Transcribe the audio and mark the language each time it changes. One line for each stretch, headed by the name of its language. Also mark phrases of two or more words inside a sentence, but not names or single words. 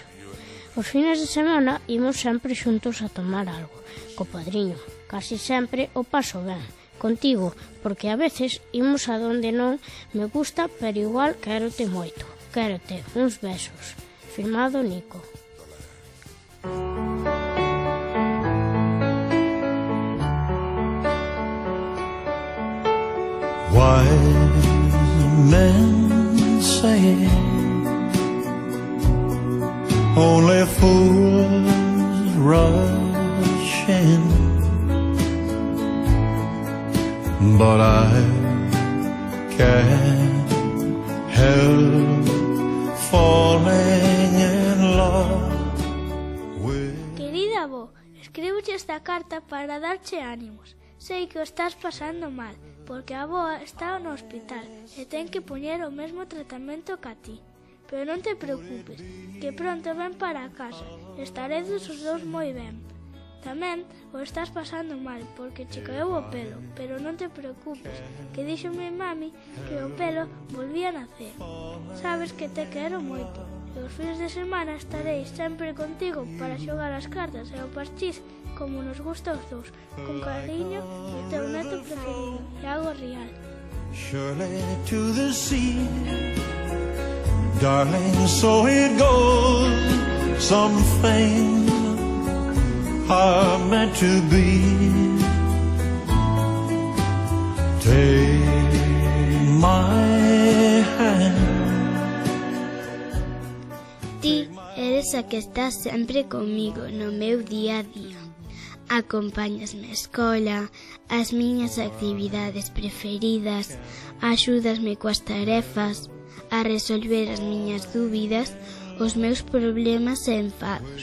Galician: Os fines de semana imos sempre xuntos a tomar algo, co padriño. Casi sempre o paso ben, contigo, porque a veces imos a donde non me gusta, pero igual quérote moito. Quérote, uns besos. Firmado Nico.
English: Wise men say only fools rush in, but I can't help falling in love with.
Galician: Querida avó, escríboche esta carta para darche ánimos. Sei que o estás pasando mal, porque a avoa está no hospital e ten que poñer o mesmo tratamento que a ti. Pero non te preocupes, que pronto ven para a casa. Estaredes os dous moi ben. Tamén o estás pasando mal, porque che caeu o pelo, pero non te preocupes, que díxome mami que o pelo volvía a nacer. Sabes que te quero moito, e os fins de semana estarei sempre contigo para xogar as cartas e o parchís como nos gusta aos dous. Con cariño, o teu neto preferido, Iago Rial.
English: Surely to the sea, darling, so it goes. Some things are meant to be. Take my hand.
Galician: Ti eres a que estás sempre comigo no meu día a día. Acompáñasme á escola, as miñas actividades preferidas, axúdasme coas tarefas, a resolver as miñas dúbidas, os meus problemas e enfados.